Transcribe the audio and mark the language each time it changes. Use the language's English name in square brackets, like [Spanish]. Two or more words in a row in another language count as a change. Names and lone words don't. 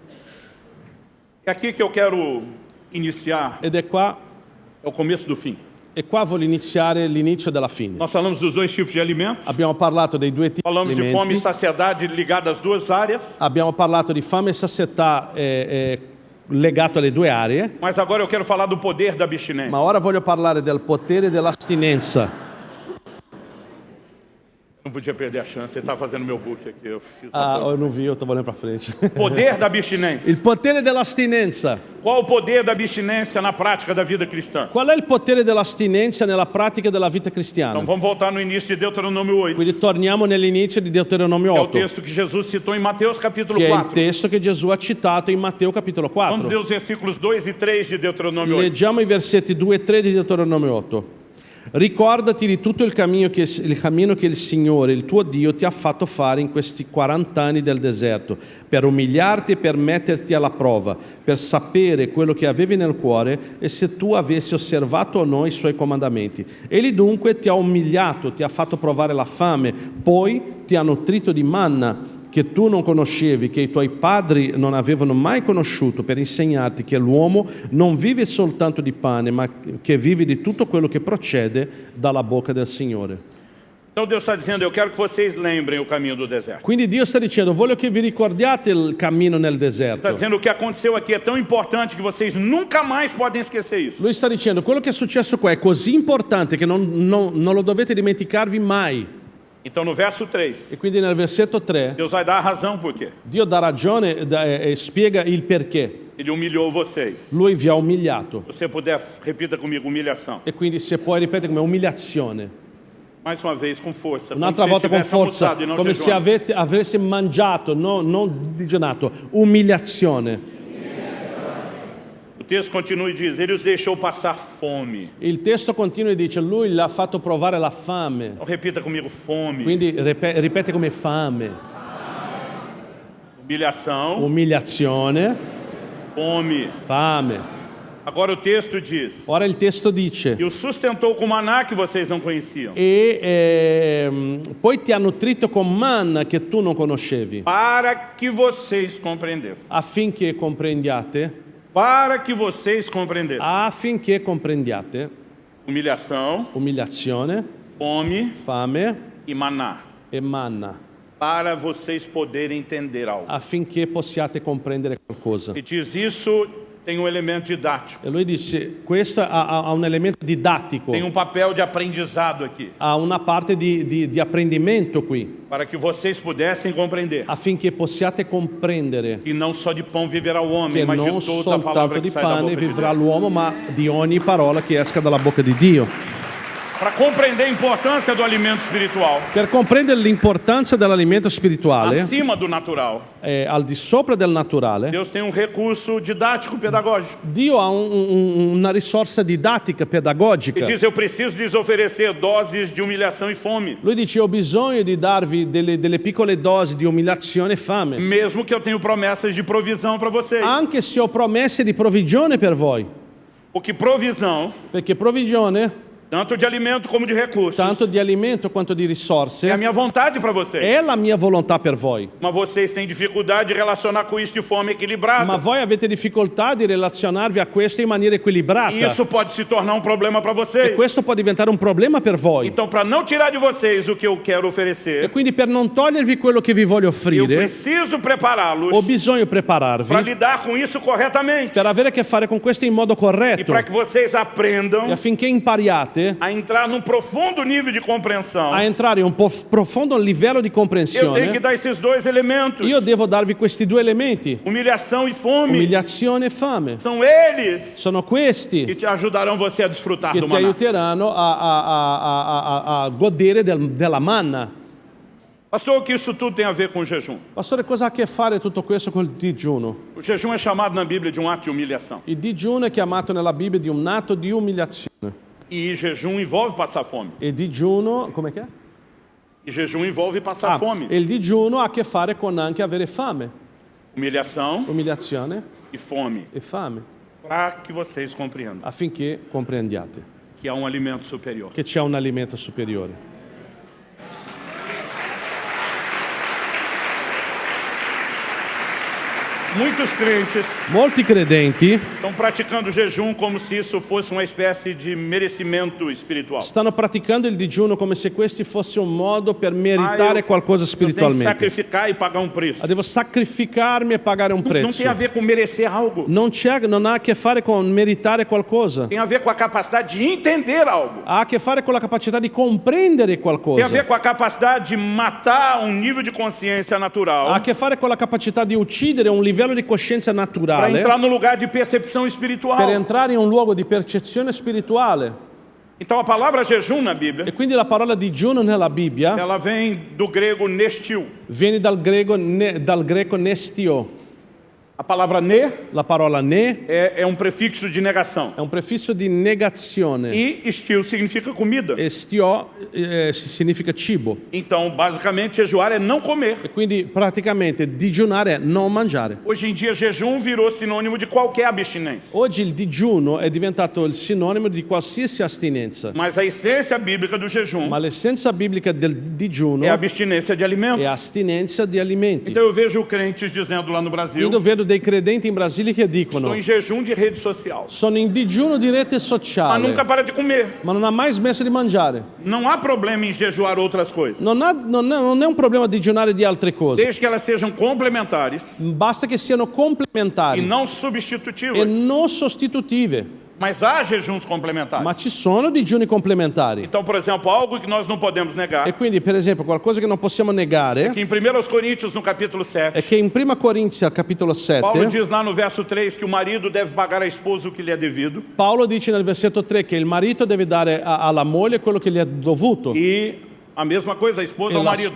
[Portuguese] É aqui que eu quero iniciar, [Italian] Ed è qua, [Portuguese] é o começo do fim. [Italian] e qua voglio iniziare l'inizio della fine. [Portuguese] Nós falamos dos dois tipos de alimentos. [Italian] Abbiamo parlato dei due tipi di [Portuguese] Falamos de fome e [Italian] alimenti, [Portuguese] saciedade ligadas às duas áreas. [Italian] abbiamo parlato di fame e sazietà legato alle due aree, [Portuguese] Mas agora eu quero falar do poder da abstinência. [Italian] ma ora voglio parlare del potere dell'astinenza. [Portuguese] Não podia perder a chance, você está fazendo meu book aqui. Eu fiz uma Ah, coisa. eu não vi, eu estava olhando para frente. Poder da abstinência. [Italian] Il potere dell'astinenza. [Portuguese] Qual o poder da abstinência na prática da vida cristã? [Italian] Qual è il potere dell'astinenza nella pratica della vita cristiana? [Portuguese] Então vamos voltar no início de Deuteronômio 8. [Italian] Quindi torniamo nell'inizio di Deuteronomio [Portuguese] É o 8, texto que Jesus citou em Mateus capítulo [Italian] che è il [Portuguese] 4. [Italian] testo che Gesù ha citato in Matteo capitolo [Portuguese] Vamos [Italian] 4. [Portuguese] ler os versículos 2 e 3 de Deuteronômio 8. [Italian] Leggiamo i versetti 2 e 3 di Deuteronomio 8. Ricordati di tutto il cammino che il Signore, il tuo Dio, ti ha fatto fare in questi 40 anni del deserto, per umiliarti e per metterti alla prova, per sapere quello che avevi nel cuore e se tu avessi osservato o no i suoi comandamenti. Egli dunque ti ha umiliato, ti ha fatto provare la fame, poi ti ha nutrito di manna, che tu non conoscevi, che i tuoi padri non avevano mai conosciuto, per insegnarti che l'uomo non vive soltanto di pane, ma che vive di tutto quello che procede dalla bocca del Signore. [Portuguese] Então Deus está dizendo, eu quero que vocês lembrem o caminho do deserto. [Italian] Quindi Dio sta dicendo, voglio che vi ricordiate il cammino nel [Portuguese] Está [Italian] deserto. [Portuguese] dizendo o que aconteceu aqui é tão importante que vocês nunca mais podem esquecer isso. [Italian] Lui sta dicendo, quello che è successo qua è così importante che non lo dovete dimenticarvi mai. [Portuguese] Então no verso 3, [Italian] E quindi nel versetto 3, [Portuguese] Deus vai dar a razão por quê. [Italian] Dio dà ragione e spiega il perché. [Portuguese] Ele Ele humilhou vocês. [Italian] Lui vi ha umiliato. [Portuguese] Se você puder, repita comigo, humilhação. [Italian] E quindi se puoi ripetere come umiliazione. [Portuguese] Mais uma vez, com força. [Italian] Un'altra volta con forza, come se avesse mangiato, non digiunato. Umiliazione. [Portuguese] O texto continua e diz, ele os deixou passar fome. [Italian] Il testo continua e dice, lui l'ha fatto provare la fame. [Portuguese] Então, repita comigo, fome. [Italian] Quindi ripete come fame. [Portuguese] Humilhação. [Italian] Umiliazione. [Portuguese] Fome. [Italian] Fame. [Portuguese] Agora o texto diz, [Italian] Ora il testo dice, [Portuguese] e o sustentou com maná que vocês não conheciam, [Italian] poi ti ha nutrito con manna che tu non conoscevi, [Portuguese] para que vocês compreendessem. [Italian] affinché comprendiate, affinché comprendiate [Portuguese] Humilhação, [Italian] umiliazione, [Portuguese] fome [Italian] fame [Portuguese] e maná. [Italian] e manna, [Portuguese] Para vocês poderem entender algo. [Italian] affinché possiate comprendere qualcosa. [Portuguese] E diz isso, tem um elemento didático. [Italian] E lui dice, questo ha un elemento didattico, [Portuguese] Tem um papel de aprendizado aqui. [Italian] ha una parte di apprendimento qui, [Portuguese] Para que vocês pudessem compreender. [Italian] affinché possiate comprendere [Portuguese] E não só de pão viverá o homem, [Italian] che [Portuguese] mas [Italian] non [Portuguese] de toda a [Italian] soltanto [Portuguese] palavra [Italian] di [Portuguese] que sai da [Italian] pane [Portuguese] boca de [Italian] vivrà [Portuguese] Deus. [Italian] l'uomo, ma di ogni parola che esca dalla bocca di Dio. [Portuguese] Para compreender a importância do alimento espiritual, [Italian] Per comprendere l'importanza dell'alimento spirituale, [Portuguese] acima do natural, [Italian] al di sopra del naturale, [Portuguese] Deus tem um recurso didático pedagógico. [Italian] Dio ha una risorsa didattica, [Portuguese] E [Italian] pedagogica. [Portuguese] diz, eu preciso lhes oferecer doses de humilhação e fome. [Italian] Lui dice, ho bisogno di darvi delle piccole dosi di umiliazione e fame, [Portuguese] Mesmo que eu tenho promessas de provisão para vocês. [Italian] anche se ho promesse di provvigione per voi, [Portuguese] Porque provisão, [Italian] perché provvigione, [Portuguese] tanto de alimento como de recursos, [Italian] tanto di alimento quanto di [Portuguese] é a [Italian] risorse, [Portuguese] minha vontade para vocês. [Italian] è la mia volontà per voi. [Portuguese] Mas vocês têm dificuldade de relacionar com isso de forma equilibrada. [Italian] Ma voi avete difficoltà di relazionarvi a questo in maniera equilibrata. [Portuguese] E isso pode se tornar um problema para [Italian] E [Portuguese] vocês. [Italian] questo può diventare un problema per voi. [Portuguese] Então, para não tirar de vocês o que eu quero [Italian] E [Portuguese] oferecer, [Italian] quindi per non togliervi quello che vi voglio [Portuguese] eu [Italian] offrire, [Portuguese] preciso prepará-los [Italian] ho bisogno [Portuguese] para [Italian] prepararvi [Portuguese] lidar com isso corretamente. [Italian] per avere a che fare con questo in modo [Portuguese] E [Italian] corretto, [Portuguese] para que vocês [Italian] e [Portuguese] aprendam [Italian] affinché impariate [Portuguese] a entrar num profundo nível de compreensão. [Italian] a entrare in un po' profondo livello di [Portuguese] Eu tenho que [Italian] comprensione. [Portuguese] dar esses dois elementos, [Italian] Io devo darvi questi due elementi, [Portuguese] humilhação e fome. [Italian] umiliazione e fame. [Portuguese] São eles [Italian] Sono [Portuguese] que [Italian] questi [Portuguese] te ajudarão você a desfrutar [Italian] che [Portuguese] do [Italian] ti [Portuguese] maná. [Italian] aiuteranno a godere della manna. [Portuguese] Pastor, o que isso tudo tem a ver com o jejum? [Italian] Pastore, cosa ha a che fare tutto questo col digiuno? [Portuguese] O jejum é chamado na Bíblia de um ato de humilhação. [Italian] Il digiuno è chiamato nella Bibbia di un atto di umiliazione. [Portuguese] E jejum envolve passar fome. [Italian] E digiuno, come che è? [Portuguese] E jejum envolve passar fome. [Italian] E il digiuno ha a che fare con anche avere fame, [Portuguese] Humilhação [Italian] umiliazione [Portuguese] e fome. [Italian] e fame, [Portuguese] Para que vocês compreendam [Italian] affinché comprendiate [Portuguese] que há um alimento superior. [Italian] che c'è un alimento superiore. [Portuguese] Muitos crentes [Italian] Molti credenti [Portuguese] estão praticando o jejum como se isso fosse uma espécie de merecimento espiritual. [Italian] stanno praticando il digiuno come se questo fosse un modo per meritare qualcosa [Portuguese] Eu tenho que [Italian] spiritualmente. [Portuguese] sacrificar e pagar um preço. [Italian] Devo sacrificarmi e pagare un [Portuguese] Não [Italian] prezzo. [Portuguese] tem a ver com merecer algo. [Italian] Non ha a che fare con meritare qualcosa, [Portuguese] Tem a ver com a capacidade de entender algo. [Italian] ha a che fare con la capacità di comprendere [Portuguese] Tem a ver [Italian] qualcosa, [Portuguese] com a capacidade de matar um nível de consciência [Italian] ha a [Portuguese] natural [Italian] che fare con la capacità di uccidere un livello di coscienza [Portuguese] para [Italian] naturale [Portuguese] entrar no lugar de percepção [Italian] per [Portuguese] espiritual. [Italian] entrare in un luogo di percezione spirituale. [Portuguese] Então a palavra jejum na Bíblia, [Italian] E quindi la parola digiuno nella Bibbia [Portuguese] ela vem do grego nestil. [Italian] viene dal greco nestio. [Portuguese] A palavra ne [Italian] La parola ne [Portuguese] é um prefixo de negação. [Italian] è un prefisso di negazione [Portuguese] E estil significa comida. [Italian] e stio significa cibo. [Portuguese] Então, basicamente, jejuar é não comer. [Italian] E quindi praticamente digiunare è non mangiare. [Portuguese] Hoje em dia, jejum virou sinônimo de qualquer abstinência. [Italian] Oggi il digiuno è diventato il sinonimo di qualsiasi astinenza, [Portuguese] Mas a essência bíblica do jejum [Italian] ma l'essenza biblica del digiuno [Portuguese] é a abstinência de alimento. [Italian] è astinenza di alimenti. [Portuguese] Então eu vejo crentes dizendo lá no Brasil, [Italian] Io vedo dei credenti in Brasile che [Portuguese] estou [Italian] dicono [Portuguese] em jejum de rede social. [Italian] sono in digiuno di rete [Portuguese] Mas [Italian] sociale, [Portuguese] nunca para de comer. [Italian] ma non ha mai smesso di mangiare. [Portuguese] Não há problema em jejuar outras coisas. [Italian] Non è un problema digiunare di altre cose, [Portuguese] Desde que elas sejam complementares [Italian] basta che siano [Portuguese] e [Italian] complementari [Portuguese] não [Italian] e [Portuguese] substitutivas. [Italian] non sostitutive. [Portuguese] Mas há jejuns complementares. [Italian] ma ci sono digiuni complementari. [Portuguese] Então, por exemplo, algo que nós não podemos negar, [Italian] E quindi, per esempio, qualcosa che non possiamo negare [Portuguese] que em 1 Coríntios, no capítulo 7, [Italian] è che in Prima Corinzi, al capitolo [Portuguese] Paulo [Italian] 7, [Portuguese] diz lá no verso 3 que o marido deve pagar à esposa o que lhe é devido. [Italian] Paolo dice nel versetto 3 che il marito deve dare alla moglie quello che gli è dovuto. [Portuguese] E a mesma coisa, a esposa ao marido.